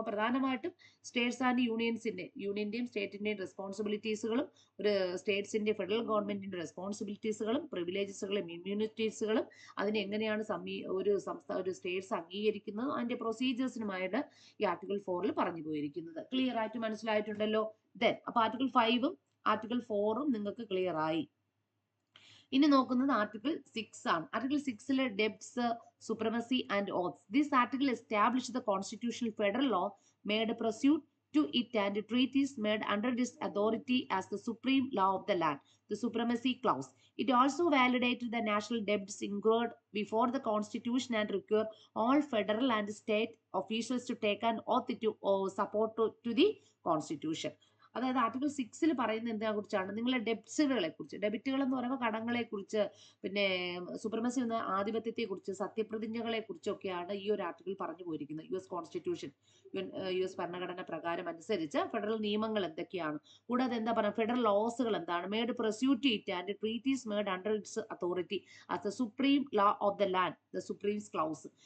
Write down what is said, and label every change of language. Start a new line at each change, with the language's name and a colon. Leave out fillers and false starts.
Malayalam: അപ്പൊ പ്രധാനമായിട്ടും States and യൂണിയന്റെയും സ്റ്റേറ്റിന്റെയും റെസ്പോൺസിബിലിറ്റീസുകളും, ഒരു സ്റ്റേറ്റ്സിന്റെ ഫെഡറൽ ഗവൺമെന്റിന്റെ റെസ്പോൺസിബിലിറ്റീസുകളും പ്രിവിലേജസുകളും ഇമ്മ്യൂണിറ്റീസുകളും അതിനെ എങ്ങനെയാണ് ഒരു സ്റ്റേറ്റ്സ് അംഗീകരിക്കുന്നത്, അതിന്റെ പ്രൊസീജിയേഴ്സിനുമായിട്ട് ഈ ആർട്ടിക്കിൾ 4 പറഞ്ഞു പോയിരിക്കുന്നത്. ക്ലിയർ ആയിട്ട് മനസ്സിലായിട്ടുണ്ടല്ലോ. അപ്പൊ ആർട്ടിക്കിൾ 5 ആർട്ടിക്കിൾ 4 നിങ്ങൾക്ക് ക്ലിയർ ആയി. ഇനി നോക്കുന്നത് ആർട്ടിക്കിൾ 6 ആണ്. Article 6
English: Debts, supremacy and oaths. This article establish the constitutional federal law made pursuant to it and treaties made under this authority as the supreme law of the land, the supremacy clause. It also validated the national debts incurred before the constitution and require all federal and state officials to take an oath to support to the constitution.
Malayalam: അതായത് article 6 പറയുന്നത് എന്തിനെ കുറിച്ചാണ്, നിങ്ങളെ ഡെബ്റ്റ്സുകളെ കുറിച്ച്. ഡെബിറ്റുകൾ എന്ന് പറയുമ്പോൾ കടങ്ങളെ കുറിച്ച്, പിന്നെ സുപ്രമസി എന്ന ആധിപത്യത്തെ കുറിച്ച്, സത്യപ്രതിജ്ഞകളെ കുറിച്ചൊക്കെയാണ് ഈ ഒരു ആർട്ടിക്കിൾ പറഞ്ഞു പോയിരിക്കുന്നത്. US കോൺസ്റ്റിറ്റ്യൂഷൻ, US ഭരണഘടന പ്രകാരം അനുസരിച്ച് ഫെഡറൽ നിയമങ്ങൾ എന്തൊക്കെയാണ്, കൂടാതെ എന്താ പറയുക, ഫെഡറൽ ലോസുകൾ എന്താണ്,
English: Made pursuant it and treaties made under its authority as the supreme law of the land, the supremacy clause.